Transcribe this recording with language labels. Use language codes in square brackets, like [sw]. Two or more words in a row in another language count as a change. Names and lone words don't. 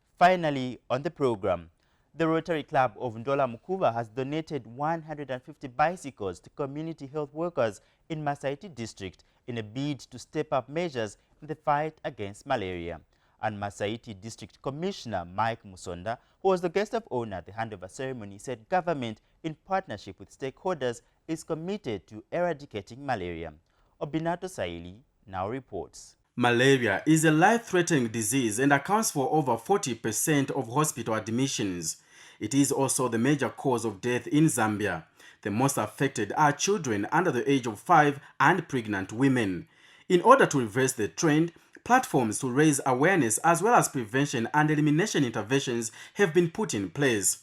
[en] Finally, on the program, the Rotary Club of Ndola-Mukuba has donated 150 bicycles to community health workers in Masaiti district in a bid to step up measures in the fight against malaria. And Masaiti District Commissioner Mike Musonda, who was the guest of honor at the handover ceremony, said government, in partnership with stakeholders, is committed to eradicating malaria. Obinato Saili now reports. Malaria is a life-threatening disease and accounts for over 40% of hospital admissions. It is also the major cause of death in Zambia. The most affected are children under the age of 5 and pregnant women. In order to reverse the trend, platforms to raise awareness as well as prevention and elimination interventions have been put in place.